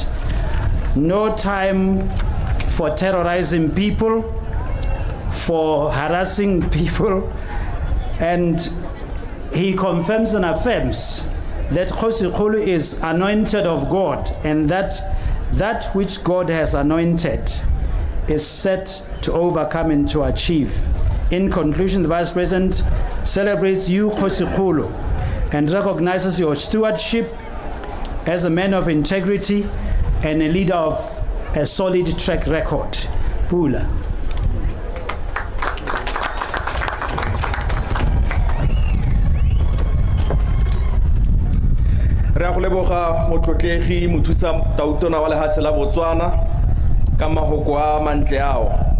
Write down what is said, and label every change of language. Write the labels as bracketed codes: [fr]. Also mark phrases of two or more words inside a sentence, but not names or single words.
[en] No time for terrorizing people, for harassing people, and he confirms and affirms that Kgosikgolo is anointed of God, and that which God has anointed is set to overcome and to achieve. In conclusion, the Vice President celebrates you, Kgosikgolo, and recognizes your stewardship as a man of integrity and a leader of a solid track record. [tn] Pula. Re a go leboga motlotlegi mothusa tautona wa lehatshe la Botswana ka mahoko a mantle ao.